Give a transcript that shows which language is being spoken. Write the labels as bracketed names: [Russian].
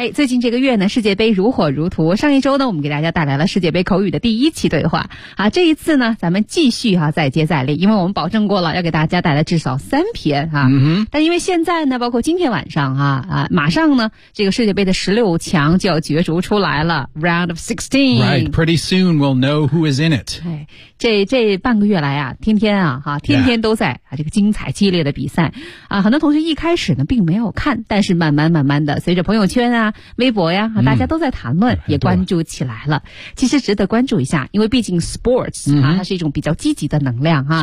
[Chinese] 最近这个月呢，世界杯如火如荼，上一周呢，我们给大家带来了世界杯口语的第一期对话啊，这一次呢，咱们继续啊，再接再厉，因为我们保证过了要给大家带来至少三篇啊。但因为现在呢，包括今天晚上啊，马上呢，这个世界杯的16强就要角逐出来了 ， [English] Round of 16. Right, pretty soon we'll know who is in it. [Chinese] 这半个月来啊，天天啊，哈，天天都在、这个精彩激烈的比赛啊。很多同学一开始呢并没有看，但是慢慢的，随着朋友圈啊、微博呀、大家都在谈论，也关注起来了。其实值得关注一下，因为毕竟 sports 啊，它是一种比较积极的能量啊。